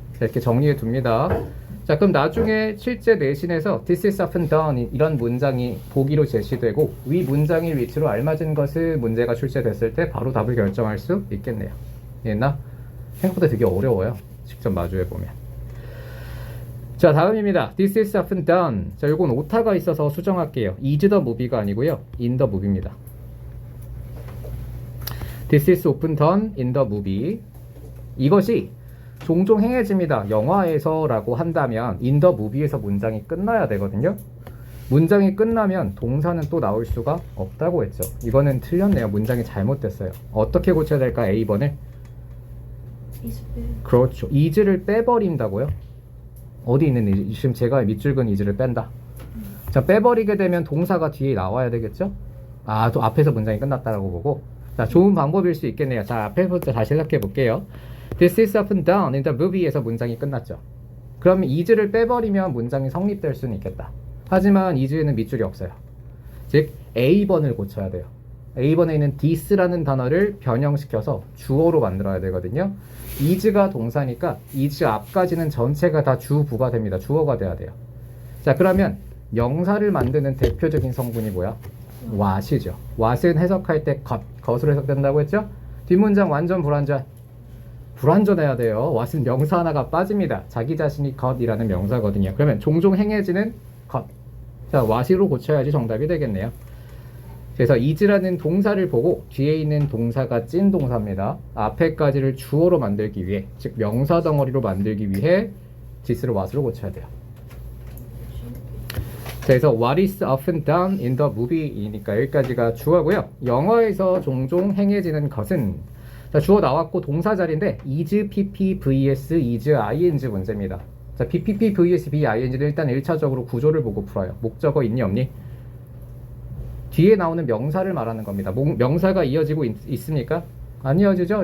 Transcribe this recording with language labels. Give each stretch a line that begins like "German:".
Korean: 자, 이렇게 정리해 둡니다. 자, 그럼 나중에 실제 내신에서
English: This is often done
Korean: 이런 문장이 보기로 제시되고 위 문장의 위치로 알맞은 것을 문제가 출제됐을 때 바로 답을 결정할 수 있겠네요. 이해했나? 생각보다 되게 어려워요. 직접 마주해 보면. 자, 다음입니다. This is often done. 자, 요건 오타가 있어서 수정할게요.
English: is the movie가
Korean: 아니고요,
English: in the movie입니다. This is often done in the movie.
Korean: 이것이 종종 행해집니다. 영화에서라고 한다면
English: in the movie
Korean: 에서 문장이 끝나야 되거든요. 문장이 끝나면 동사는 또 나올 수가 없다고 했죠. 이거는 틀렸네요. 문장이 잘못됐어요. 어떻게 고쳐야 될까? A번을. 그렇죠. is를 빼버린다고요? 어디 있는 is? 지금 제가 밑줄 근 is를 뺀다. 자, 빼버리게 되면 동사가 뒤에 나와야 되겠죠? 아, 또 앞에서 문장이 끝났다라고 보고. 자, 좋은 방법일 수 있겠네요. 자, 앞에서부터 다시 생각해 볼게요.
English: This is often done in the movie에서
Korean: 문장이 끝났죠. 그럼 is를 빼버리면 문장이 성립될 수는 있겠다. 하지만 is에는 밑줄이 없어요. 즉 A번을 고쳐야 돼요. A번에 있는 this라는 단어를 변형시켜서 주어로 만들어야 되거든요. is가 동사니까 is 앞까지는 전체가 다 주부가 됩니다. 주어가 돼야 돼요. 자, 그러면 명사를 만드는 대표적인 성분이 뭐야? what이죠. what은 해석할 때 것으로 해석된다고 했죠? 뒷문장 완전 불완전해야 돼요. what은 명사 하나가 빠집니다. 자기 자신이 것이라는 명사거든요. 그러면 종종 행해지는 것. 자, what으로 고쳐야지 정답이 되겠네요. 그래서 is라는 동사를 보고 뒤에 있는 동사가 찐 동사입니다. 앞에까지를 주어로 만들기 위해, 즉 명사 덩어리로 만들기 위해 this를 what으로 고쳐야 돼요.
English: 그래서 what is often done in the movie이니까
Korean: 여기까지가 주어고요. 영어에서 종종 행해지는 것은, 자, 주어 나왔고 동사 자리인데 is pp vs is ing 문제입니다. 자, bpp vs bing는 일단 1차적으로 구조를 보고 풀어요. 목적어 있니 없니? 뒤에 나오는 명사를 말하는 겁니다. 명사가 이어지고 있습니까? 안 이어지죠?